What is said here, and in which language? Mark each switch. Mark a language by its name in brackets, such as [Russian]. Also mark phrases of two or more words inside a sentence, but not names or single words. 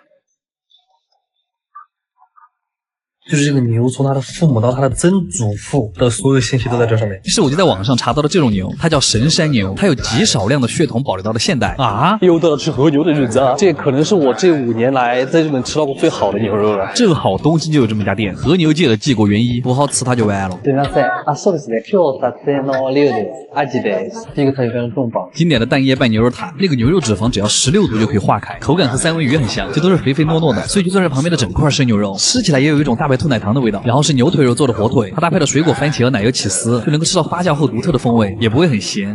[Chinese] 就是这个牛从它的父母到它的曾祖父的所有信息都在这上面。是我就在网上查到的这种牛，它叫神山牛，它有极少量的血统保留到了现代啊！又到了吃和牛的日子啊！这可能是我这5年来在日本吃到过最好的牛肉了。正好东京就有这么一家店，和牛界的纪国原一，不好吃它就完了。 [Japanese] 对ません。あ、そうですね。今日撮影の料です。アジです。 [Chinese] 这个菜非常重磅。经典的蛋液拌牛肉塔，那个牛肉脂肪只要16度就可以化开，口感和三文鱼很像，这都是肥肥糯糯的，所以就算是旁边的整块生牛肉，吃起来也有一种大白兔奶糖的味道。然后是牛腿肉做的火腿，它搭配了水果番茄和奶油起司，就能够吃到发酵后独特的风味，也不会很咸。